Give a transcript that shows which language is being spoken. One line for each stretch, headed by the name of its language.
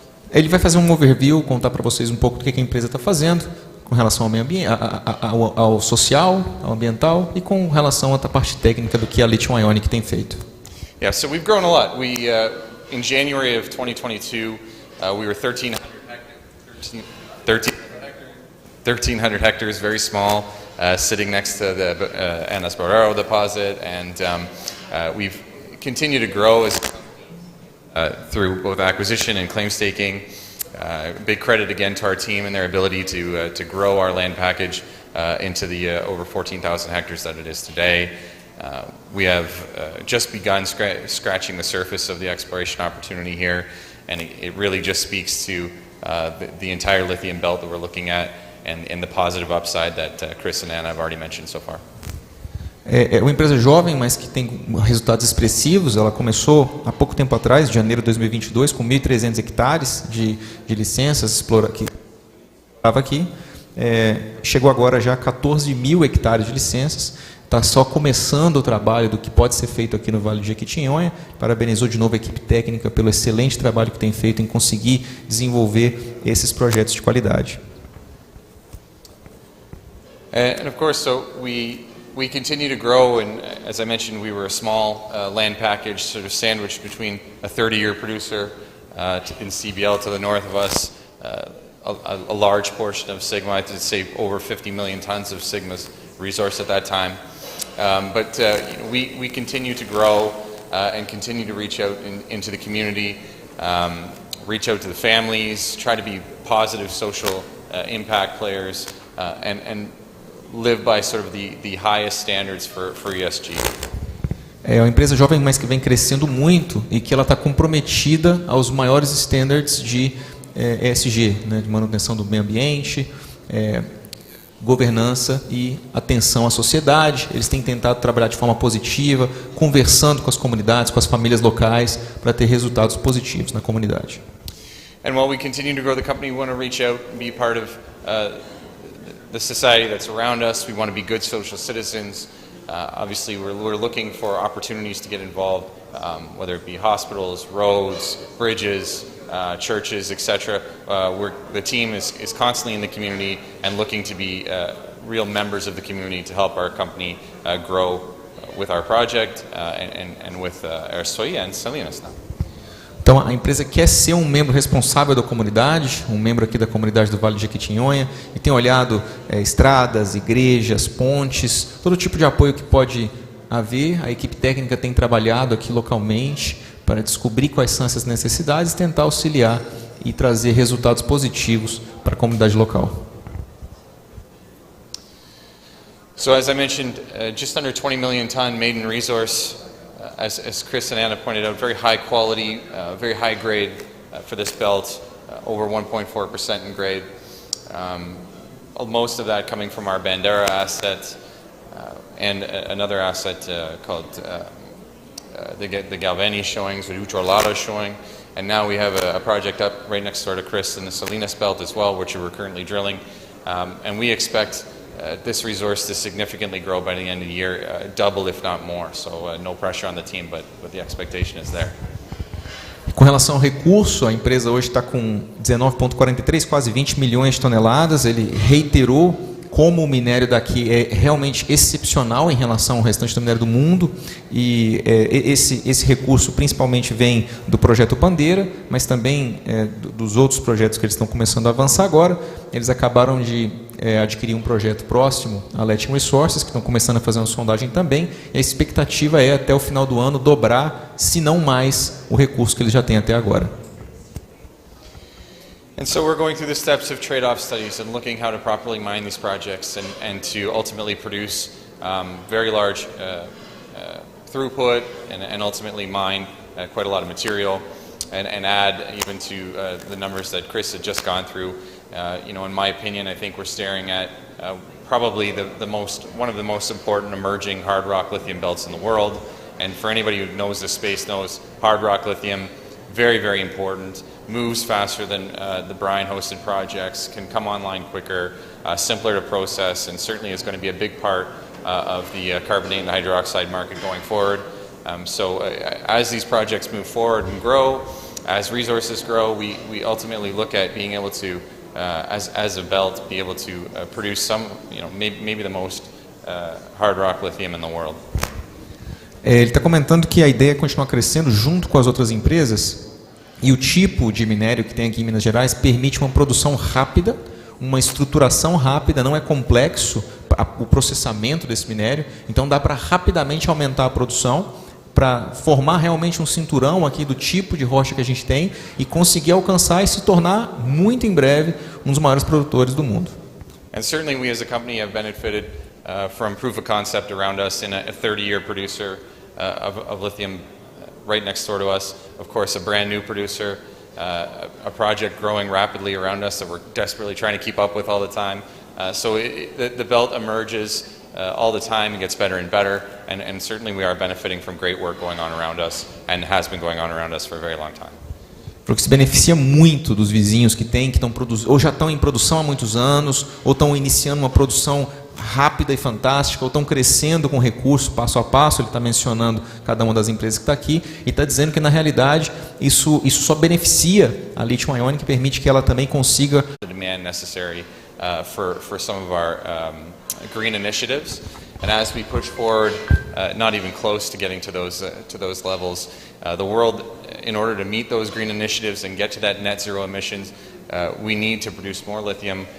Portuguese: Ele vai fazer um overview, contar para vocês um pouco do que a empresa está fazendo com relação ao meio ambiente, ao social, ao ambiental e com relação à parte técnica do que a Lithium Ionic tem feito.
English: Yeah, so we've grown a lot. We in January of 2022, we were 1,300 hectares, very small, sitting next to the Anas Barrero deposit, and we've continued to grow as through both acquisition and claim staking. Big credit again to our team and their ability to grow our land package into the over 14,000 hectares that it is today. We have just begun scratching the surface of the exploration opportunity here, and it really just speaks to the entire lithium belt that we're looking at and the positive upside that Chris and Anna have already mentioned so far.
Portuguese: É uma empresa jovem, mas que tem resultados expressivos. Ela começou há pouco tempo atrás, de janeiro de 2022, com 1.300 hectares de licenças que estava aqui. Chegou agora já a 14.000 hectares de licenças. Está só começando o trabalho do que pode ser feito aqui no Vale do Jequitinhonha. Parabenizou de novo a equipe técnica pelo excelente trabalho que tem feito em conseguir desenvolver esses projetos de qualidade.
English: And of course, so we continue to grow, and as I mentioned, we were a small land package, sort of sandwiched between a 30-year producer in CBL to the north of us, a large portion of Sigma, I'd say over 50 million tons of Sigma's resource at that time. But we continue to grow and continue to reach out into the community, reach out to the families, try to be positive social impact players, and live by sort of the highest standards for ESG.
Portuguese: É uma empresa jovem, mas que vem crescendo muito e que ela está comprometida aos maiores standards de ESG, né, de manutenção do meio ambiente, governança e atenção à sociedade. Eles têm tentado trabalhar de forma positiva, conversando com as comunidades, com as famílias locais, para ter resultados positivos na comunidade.
English: And while we continue to grow the company, we want to reach out and be part of the society that's around us. We want to be good social citizens. Obviously, we're looking for opportunities to get involved, whether it be hospitals, roads, bridges, churches, etc. The team is constantly in the community and looking to be real members of the community to help our company grow with our project and with Ersoia and Salinas now.
Portuguese: Então, a empresa quer ser um membro responsável da comunidade, um membro aqui da comunidade do Vale do Jequitinhonha, e tem olhado estradas, igrejas, pontes, todo tipo de apoio que pode haver. A equipe técnica tem trabalhado aqui localmente para descobrir quais são essas necessidades e tentar auxiliar e trazer resultados positivos para a comunidade local.
English: So as I mentioned, just under 20 million ton maiden resource. As Chris and Anna pointed out, very high quality, very high grade for this belt, over 1.4% in grade. Most of that coming from our Bandera asset and another asset called the Galvani showings, the Uchorlado showing. And now we have a project up right next door to Chris in the Salinas belt as well, which we're currently drilling. And we expect this resource to significantly grow by the end of the year, double if not more. So no pressure on the team, but the expectation is there.
Portuguese: Com relação ao recurso, a empresa hoje está com 19,43, quase 20 milhões de toneladas. Ele reiterou como o minério daqui é realmente excepcional em relação ao restante do minério do mundo, e esse recurso principalmente vem do projeto Bandeira, mas também dos outros projetos que eles estão começando a avançar agora. Eles acabaram de adquirir um projeto próximo, a Latin Resources, que estão começando a fazer uma sondagem também, e a expectativa é até o final do ano dobrar, se não mais, o recurso que eles já têm até agora.
English: And so we're going through the steps of trade-off studies and looking how to properly mine these projects and to ultimately produce very large throughput and ultimately mine quite a lot of material and add even to the numbers that Chris had just gone through. In my opinion, I think we're staring at probably one of the most important emerging hard rock lithium belts in the world. And for anybody who knows this space knows hard rock lithium, very, very important, moves faster than the brine-hosted projects, can come online quicker, simpler to process, and certainly is going to be a big part of the carbonate and hydroxide market going forward. So as these projects move forward and grow, as resources grow, we ultimately look at being able to, as a belt, be able to produce some, maybe the most hard rock lithium in the world.
Portuguese: Ele está comentando que a ideia é continuar crescendo junto com as outras empresas, e o tipo de minério que tem aqui em Minas Gerais permite uma produção rápida, uma estruturação rápida, não é complexo o processamento desse minério, então dá para rapidamente aumentar a produção, para formar realmente um cinturão aqui do tipo de rocha que a gente tem e conseguir alcançar e se tornar, muito em breve, um dos maiores produtores do mundo.
English: And certainly we as a company have benefited from proof of concept around us in a 30-year producer of lithium right next door to us. Of course, a brand new producer, a project growing rapidly around us that we're desperately trying to keep up with all the time. So the belt emerges all the time and gets better and better, and certainly we are benefiting from great work going on around us and has been going on around us for a very long time.
Portuguese: Porque se beneficia muito dos vizinhos que tem, que estão produzindo, ou já estão em produção há muitos anos, ou estão iniciando uma produção rápida e fantástica, ou estão crescendo com recursos passo a passo. Ele está mencionando cada uma das empresas que está aqui e está dizendo que na realidade isso só beneficia a Lithium Ionic, que permite que ela também consiga
English: The demand necessary for some of our green initiatives, and as we push forward, not even close to getting to those levels, the world, in order to meet those green initiatives and get to that net zero emissions, we need to produce more lithium.